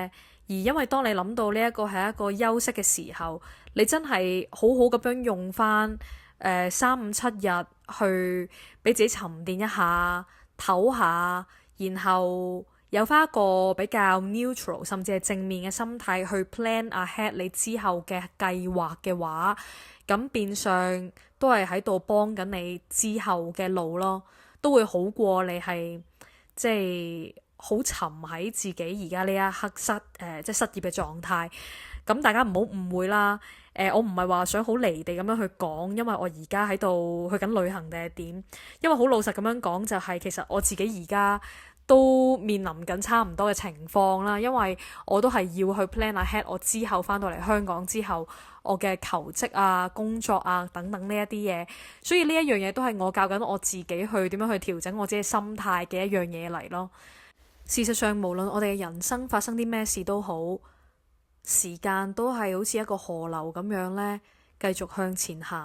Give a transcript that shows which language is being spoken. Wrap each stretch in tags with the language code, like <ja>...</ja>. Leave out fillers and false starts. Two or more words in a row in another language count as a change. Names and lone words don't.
<yue>而因為當你諗到呢一個係一個休息嘅時候，你真係好好咁樣用翻 3、5、7日去俾自己沉澱一下、唞下，然後有翻一個比較 neutral 甚至係正面嘅心態去</yue> <en>plan ahead</en> <yue>你之後嘅計劃嘅話，咁變相都係喺度幫緊你之後嘅路咯，都會好過你係即係好沉喺自己而家呢一刻即係失業嘅狀態。咁大家唔好誤會啦，我唔係話想好離地咁樣去講，因為我而家喺度去緊旅行定係點？因為好老實咁樣講，就係其實我自己而家都面臨緊差唔多嘅情況啦，因為我都係要去</yue> <en>plan ahead</en> <yue>我之後翻到嚟香港之後我嘅求職啊、工作啊等等呢一啲嘢，所以呢一樣嘢都係我教緊我自己去點樣去調整我自己心態嘅一樣嘢嚟咯。事實上，無論我哋嘅人生發生啲咩事都好，時間都係好似一個河流咁樣呢，繼續向前行。</yue>